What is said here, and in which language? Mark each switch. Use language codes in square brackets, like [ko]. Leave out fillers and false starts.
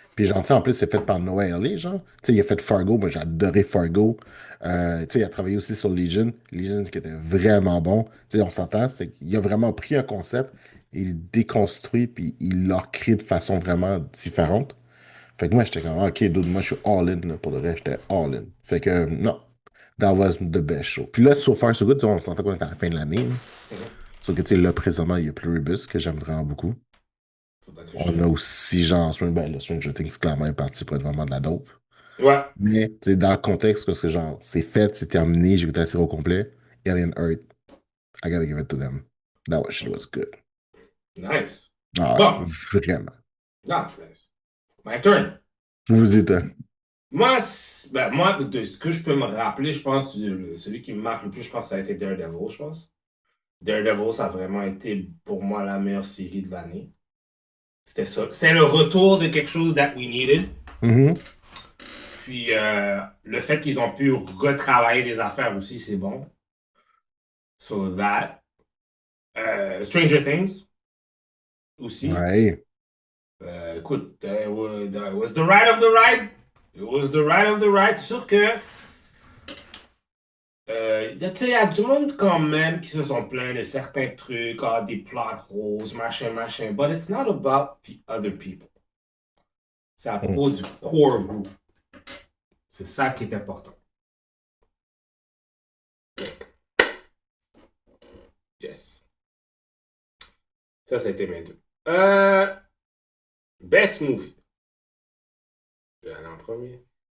[fr] Puis genre, tu sais, en plus, c'est fait par Noah Hawley, genre. Tu sais, il a fait Fargo, moi j'ai adoré Fargo. Tu sais, il a travaillé aussi sur Legion. Legion qui était vraiment bon. Tu sais, on s'entend, c'est qu'il a vraiment pris un concept, il déconstruit, puis il l'a créé de façon vraiment différente. Fait que moi, j'étais comme, ah, ok, dude, moi je suis all-in, là, pour de vrai, j'étais all-in. Fait que, non, [en] that was the best show. [fr] Puis là, So Far So Good, tu sais, on s'entend qu'on est à la fin de l'année, là. Mhm. Sauf que, tu sais, là, présentement, il y a Pluribus, que j'aime vraiment beaucoup. Faudrait que je On a check. aussi, genre, ben, le Stranger Things, clairement, est parti pour être vraiment de la dope. Ouais. Mais, tu sais, dans le contexte, parce que, genre, c'est fait, c'est terminé, j'ai écouté la série au complet. [en] Alien Earth, I gotta give it to them. That was, shit was good. Nice. [fr] Ah ouais, Bon. vraiment. [en] That's nice. My turn. [fr] Vous êtes, Moi, ben, moi, de ce que je peux me rappeler, je pense, celui qui me marque le plus, je pense que ça a été Daredevil, je pense. Daredevil, ça a vraiment été pour moi la meilleure série de l'année. C'était ça. C'est le retour de quelque chose [en] that we needed. Mhm. [fr] Puis le fait qu'ils ont pu retravailler des affaires aussi, c'est bon. [en] So that. [fr] Stranger Things aussi. Ouais. Écoute, [en] it was the ride of the ride. It was the ride of the ride. [fr] C'est sûr que il y a du monde quand même qui se sont plaints de certains trucs, ah, des plot holes, machin, machin. [en] But it's not about the other people. [fr] C'est à Mm. propos du core group. C'est ça qui est important. Yes. Ça a été mes deux. [en] Best movie. [fr] Je vais aller en premier.